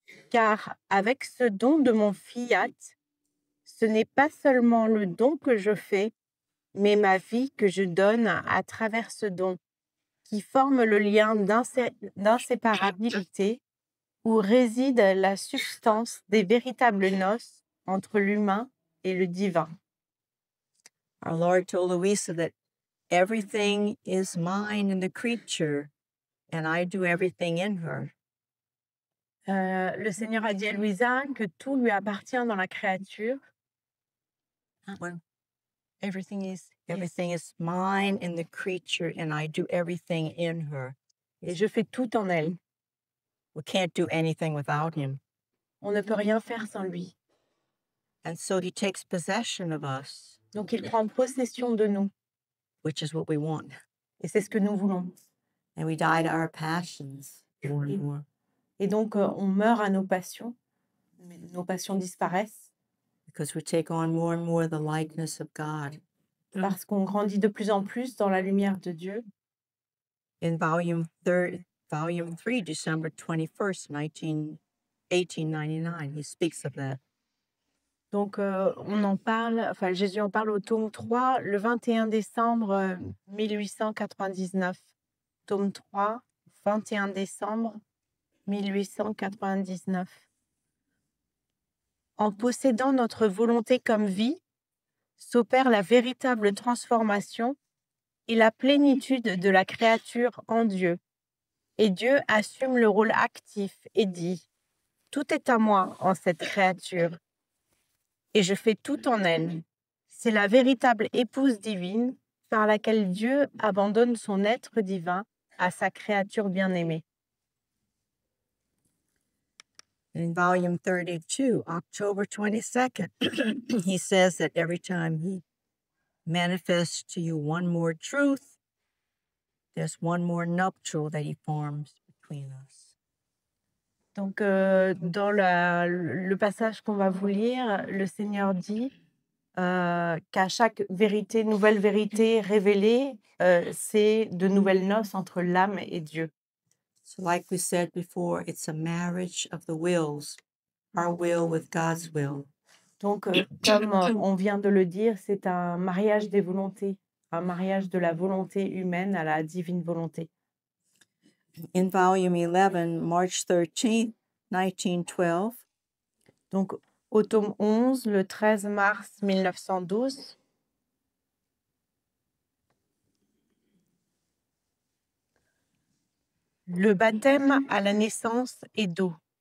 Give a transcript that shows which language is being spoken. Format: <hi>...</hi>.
<fr>Car avec ce don de mon fiat, ce n'est pas seulement le don que je fais, mais ma vie que je donne à travers ce don, qui forme le lien d'inséparabilité où réside la substance des véritables noces entre l'humain et le divin.</fr> <en>Our Lord told Louisa that everything is mine in the creature, and I do everything in her.</en> <fr>Le Seigneur a dit à Louisa que tout lui appartient dans la créature.</fr> <en>Well, everything is mine in the creature, and I do everything in her.</en> <fr>Et je fais tout en elle.</fr> <en>We can't do anything without Him.</en> <fr>On ne peut rien faire sans lui.</fr> <en>And so He takes possession of us,</en> <fr>Donc il prend possession de nous.</fr> <en>which is what we want.</en> <fr>Et c'est ce que nous voulons.</fr> <en>And we die to our passions more and more.</en> <fr>Et donc on meurt à nos passions disparaissent.</fr> <en>Because we take on more and more the likeness of God.</en> <fr>Parce qu'on grandit de plus en plus dans la lumière de Dieu.</fr> <en>In volume 3, December 21st, 1899, he speaks of that.</en> <fr>Donc on en parle, enfin Jésus en parle au tome 3, le 21 décembre 1899. Tome 3, 21 décembre 1899. En possédant notre volonté comme vie, s'opère la véritable transformation et la plénitude de la créature en Dieu. Et Dieu assume le rôle actif et dit « Tout est à moi en cette créature, et je fais tout en elle. C'est la véritable épouse divine par laquelle Dieu abandonne son être divin à sa créature bien-aimée. »</fr> <en>In volume 32, October 22nd, he says that every time he manifests to you one more truth, there's one more nuptial that he forms between us.</en> <fr>Donc, dans le passage qu'on va vous lire, le Seigneur dit qu'à chaque vérité, nouvelle vérité révélée, c'est de nouvelles noces entre l'âme et Dieu.</fr> <en>So like we said before, it's a marriage of the wills, our will with God's will.</en> <fr>Donc, comme on vient de le dire, c'est un mariage des volontés, un mariage de la volonté humaine à la divine volonté.</fr> <en>In volume 11, March 13th, 1912,</en> <fr>Donc, au tome 11, le 13 mars 1912, le baptême à la naissance est d'eau.</fr>